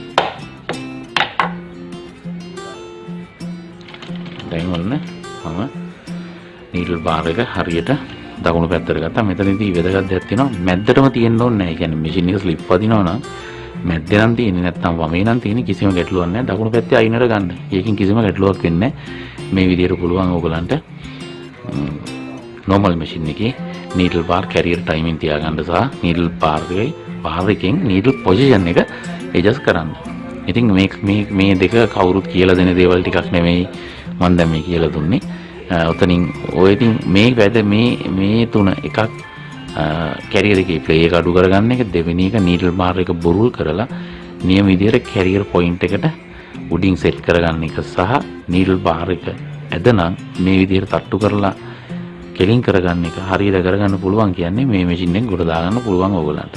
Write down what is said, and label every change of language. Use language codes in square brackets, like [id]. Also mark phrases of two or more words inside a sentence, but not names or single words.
[si] දැන් ඔන්න මම [en] needle bar [si] එක හරියට දකුණු පැත්තට ගත්තා. මෙතනදී වැදගත් දෙයක් තියෙනවා. මැද්දටම තියෙන්න ඕනේ නැහැ. ඒ කියන්නේ මැෂින් එක ස්ලිප් වදිනවා නම් මැද්දේ නම් තියෙන්නේ නැත්නම් වමේ නම් තියෙන්නේ කිසිම ගැටලුවක් නැහැ. දකුණු පැත්තේ අයිනට ගන්න. ඒකෙන් කිසිම ගැටලුවක් වෙන්නේ නැහැ. මේ විදිහට පුළුවන් ඕගලන්ට [en] normal machine [si] එකේ [en] needle bar carrier timing [si] තියාගන්න සහ [en] needle bar [si] එකෙන් [en] needle position [si] එක adjust කරන්න. ඉතින් මේ දෙක කවුරුත් කියලා දෙන දේවල් ටිකක් නෙමෙයි මම දැන් මේ කියලා දුන්නේ. ඔතනින් ඔය ඉතින් මේ තුන එකක් carrier එකේ play එක අඩු කරගන්න එක, දෙවෙනි එක [en] needle bar [si] එක බුරුල් කරලා නියම විදිහට [en] carrier point [si] එකට උඩින් set කරගන්න එක සහ [en] needle bar [si] එක ඇදනම් මේ විදිහට තට්ටු කරලා කෙලින් කරගන්න එක හරියට කරගන්න පුළුවන් කියන්නේ මේ මැෂින් එක ගොඩ දාගන්න පුළුවන් ඕගලන්ට.